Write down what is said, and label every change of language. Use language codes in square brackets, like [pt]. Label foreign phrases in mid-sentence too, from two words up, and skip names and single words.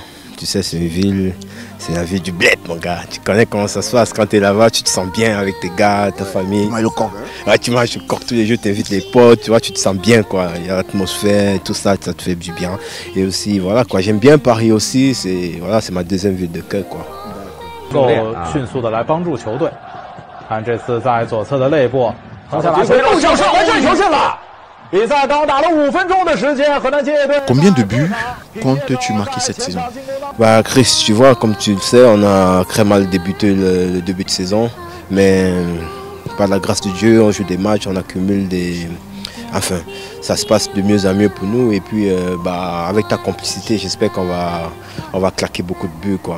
[fr] Tu sais, c'est une ville, c'est la ville du bled, mon gars. Tu connais comment ça se passe quand tu es là-bas, tu te sens bien avec tes gars, ta famille. Tu manges le coq, hein? Ouais, tu manges le coq tous les jours, tu invites les potes, tu vois, tu te sens bien, quoi. Il y a l'atmosphère, tout ça, ça te fait du bien. Et aussi, voilà, quoi. J'aime bien Paris aussi, c'est voilà, ma deuxième ville de cœur, quoi. [zh] 迅速的来帮助球队，看这次在左侧的肋部，横下拉球，又向上，完成球进了。比赛刚打了5分钟的时间，河南建业队。 [fr] Combien de buts comptes-tu marquer cette saison? Chris, tu vois, comme tu le sais, on a très mal débuté le début de saison, mais par la grâce de Dieu, on joue des matchs, on accumule des... Enfin, ça se passe de mieux en mieux pour nous et puis avec ta complicité, j'espère qu'on va claquer beaucoup de buts, quoi.